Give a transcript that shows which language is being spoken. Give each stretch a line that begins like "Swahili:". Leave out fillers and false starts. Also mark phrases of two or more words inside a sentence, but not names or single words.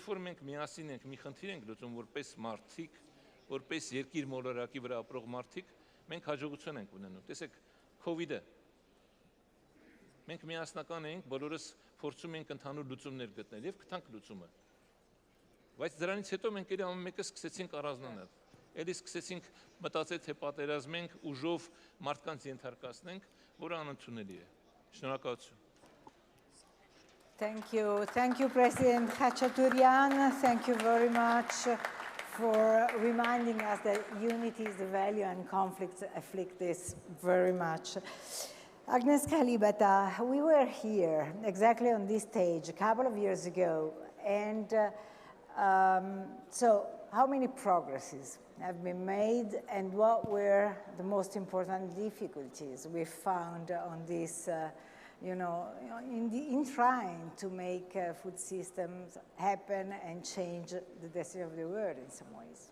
Armenian: որ մենք միասին ենք մի խնդիր ենք լուծում որպես մարդիկ, որպես երկիր մոլորակի վրա ապրող մարդիկ, մենք հաջողություն ենք ունենում։ Տեսեք, COVID-ը մենք միասնական ենք, բոլորս փորձում ենք ընդհանուր լուծումներ գտնել եւ գտանք լուծումը։ Բայց դրանից հետո մենք էլ ամեն մեկը սկսեցինք առանձնանալ։ Էլի սկսեցինք մտածել, թե պատերազմենք, ուժով մարդկանց ենթարկացնենք, որը անընդունելի է։ Շնորհակալություն։
English: Thank you, President Khachaturian. Thank you very much for reminding us that unity is the value and conflicts afflict this very much. Agnes Kalibata, we were here exactly on this stage a couple of years ago, and so how many progresses have been made, and what were the most important difficulties we found on this, in trying to make food systems happen and change the destiny of the world in some ways?